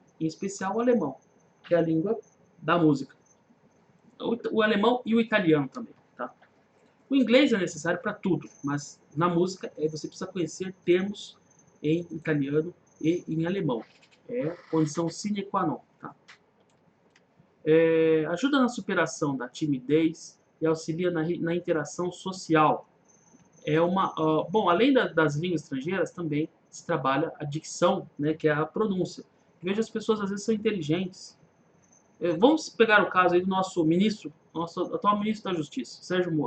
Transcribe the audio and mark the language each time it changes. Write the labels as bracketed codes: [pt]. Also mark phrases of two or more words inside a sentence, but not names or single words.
[pt] Em especial o alemão, que é a língua da música. O alemão e o italiano também, tá? O inglês é necessário para tudo, mas na música você precisa conhecer termos em italiano e em alemão. É condição [la] sine qua non, [pt] tá? Ajuda na superação da timidez e auxilia na interação social. Bom, além das línguas estrangeiras, também se trabalha a dicção, né, que é a pronúncia. Veja, as pessoas às vezes são inteligentes. Vamos pegar o caso aí do nosso atual ministro da Justiça, Sérgio Moro.